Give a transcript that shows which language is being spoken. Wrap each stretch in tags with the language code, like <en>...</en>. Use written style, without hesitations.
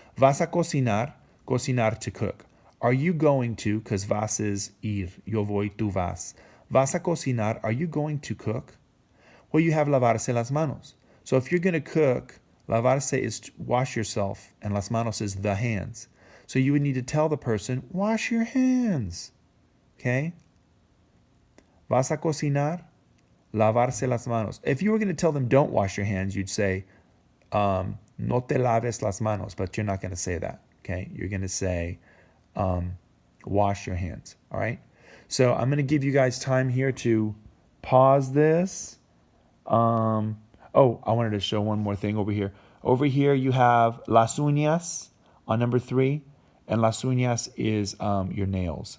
<es>Vas a cocinar, cocinar</es> <en>to cook. Are you going to, because</en> <es>vas is ir, yo voy, tú vas. Vas a cocinar,</es> <en>are you going to cook? Well, you have</en> <es>lavarse las manos.</es> <en>So if you're going to cook, lavarse is wash yourself, and las manos is the hands. So you would need to tell the person, wash your hands. Okay?</en> <es>Vas a cocinar, lavarse las manos.</es> <en>If you were going to tell them don't wash your hands, you'd say,</en> <es>no te laves las manos,</es> <en>but you're not going to say that. Okay? You're going to say, wash your hands. All right? So I'm going to give you guys time here to pause this. I wanted to show one more thing over here. Over here you have las uñas on number 3, and las uñas is your nails.</en>